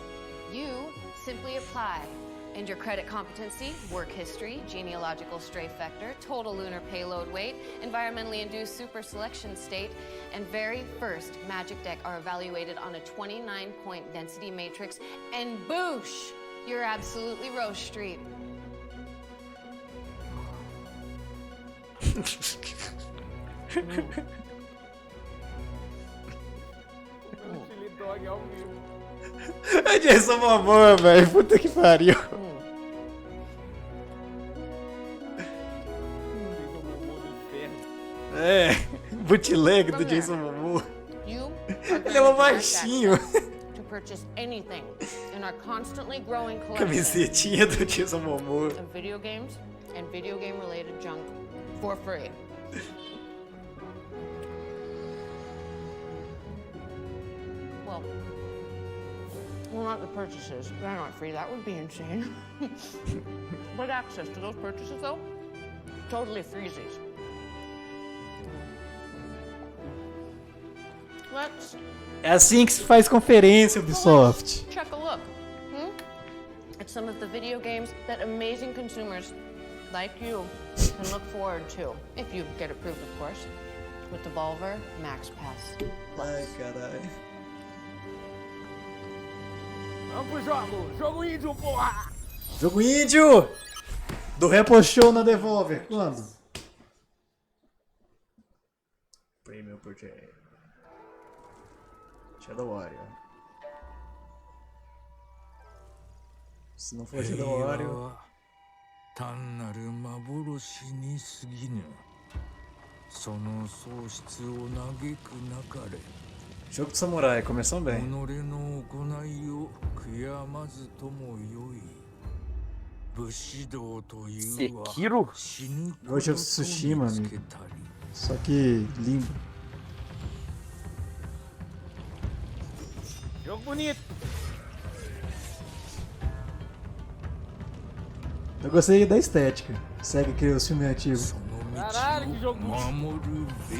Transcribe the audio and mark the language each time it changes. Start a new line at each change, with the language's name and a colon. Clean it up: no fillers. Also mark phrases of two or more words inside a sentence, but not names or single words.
English: You simply apply, and your credit competency, work history, genealogical strafe vector, total lunar payload weight, environmentally induced super selection state, and very first magic deck are evaluated on a 29-point density matrix, and boosh, you're absolutely Rose Street.
Portuguese: Chili Dog ao vivo. É Jason Momoa, velho. Puta que pariu. É, bootleg do Jason Momoa.
English: You
Portuguese: Ele é um baixinho.
English: to purchase anything in our constantly growing collection
Portuguese: Camisetinha do Jason Momoa.
English: of video games and video game related junk for free. Well, not the purchases. They're not free. That would be insane. But access to those purchases, though, totally freezies. Let's
Portuguese: É assim que se faz conferência, Ubisoft.
English: check a look. At some of the video games that amazing consumers like you can look forward to. If you get approved, of course. With Devolver Max Pass Plus.
Portuguese: Ai, caralho. Vamos pro jogo! Jogo índio, porra! Jogo índio! Do Repo Show na Devolver. Quando? Premium Project. Shadow Warrior. Se não for Shadow Warrior...
Japanese: 単なる幻に過ぎぬ。その喪失を嘆くなかれ。
Portuguese: Jogo do Samurai, começou bem.
Japanese: 己の行いを悔やまずともよい。武士道というは死ぬこと
Portuguese: Ghost of Tsushima, amigo. Só que lindo. Jogo bonito! Eu gostei da estética. Segue aqui os filmes antigos. Caralho, que jogo bonito!